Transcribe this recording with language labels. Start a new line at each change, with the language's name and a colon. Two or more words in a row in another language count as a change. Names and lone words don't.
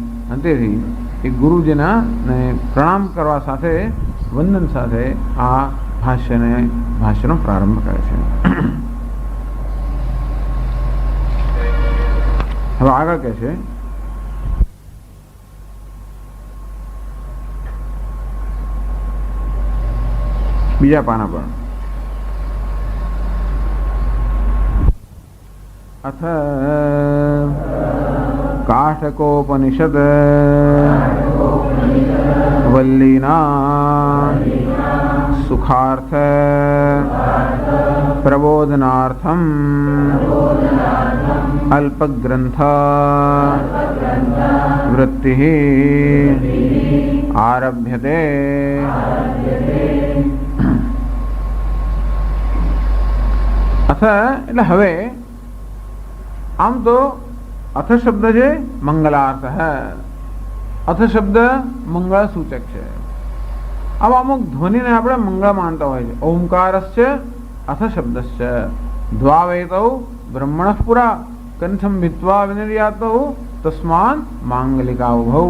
Gujarati: અને તેથી એ ગુરુજીના ને પ્રણામ કરવા સાથે, વંદન સાથે આ ભાષ્યનો પ્રારંભ કરે છે. હવે આગળ કહે છે બીજા પાના પર
Sanskrit: अथ काष्ठकोपनिषद वल्लीना सुखार्थ प्रबोधनार्थम अल्पग्रंथ वृत्ति आरभ्यते.
Gujarati: अथ એટલે હવે આમ તો અથ શબ્દ છે મંગલાર્થ. અથ શબ્દ મંગળ સૂચક છે. આવા અમુક ધ્વનિને આપણે મંગળ માનતા હોય છે.
Sanskrit: ઓમકારશ્ચ અથ શબ્દશ્ચ દ્વાવેતૌ બ્રહ્મણઃ પુરા કંઠમ ભીત્વા વિનિર્યાતૌ તસ્માન માંગલિકાવભૌ.